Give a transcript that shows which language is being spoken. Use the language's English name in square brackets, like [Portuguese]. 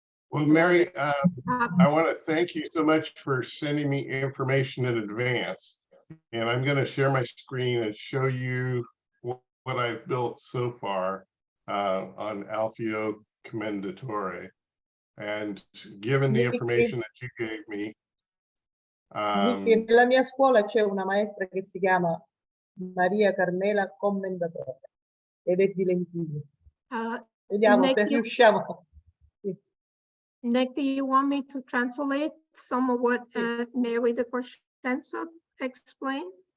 [English] Well, Mary, I want to thank you so much for sending me information in advance. And I'm going to share my screen and show you what I've built so far on Alfio Commendatore. And given the information that you gave me. [Italian] Nella mia scuola c'è una maestra che si chiama Maria Carmela Commendatore ed è di Lentini. Vediamo se riusciamo. [English] Nick, do you want me to translate some of what Mary Di Crescenzo explained?